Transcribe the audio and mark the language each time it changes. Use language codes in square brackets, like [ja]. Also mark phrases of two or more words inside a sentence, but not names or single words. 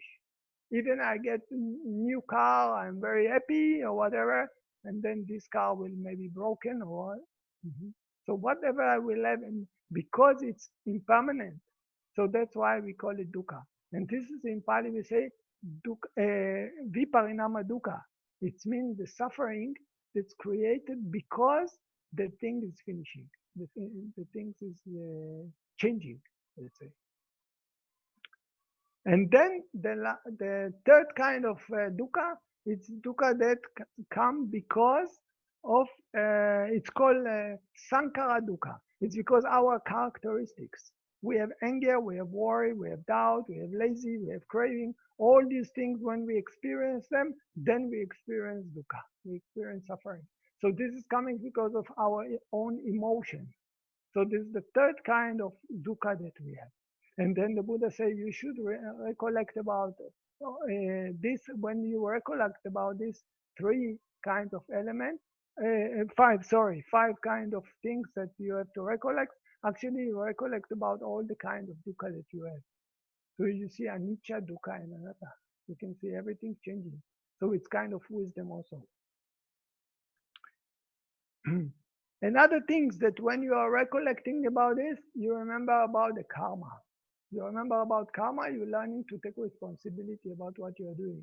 [en] Even I get a new car, I'm very happy or whatever, and then this car will maybe broken or so whatever I will have, and because it's impermanent, so that's why we call it dukkha. And this is in Pali we say [pi] viparinama dukkha. [en] It means the suffering that's created because the thing is finishing, the thing is changing, let's say. And then the third kind of dukkha, it's dukkha that come because of, it's called [pi] sankara dukkha. [en] It's because our characteristics. We have anger, we have worry, we have doubt, we have lazy, we have craving. All these things, when we experience them, then we experience dukkha. We experience suffering. So this is coming because of our own emotion. So this is the third kind of dukkha that we have. And then the Buddha said you should recollect about this. When you recollect about these three kinds of elements, five kind of things that you have to recollect. Actually, you recollect about all the kind of dukkha that you have. So you see [pi] anicca, dukkha, [en] and anatta. You can see everything changing. So it's kind of wisdom also. And other things that when you are recollecting about this, you remember about the karma. You remember about karma, you're learning to take responsibility about what you're doing.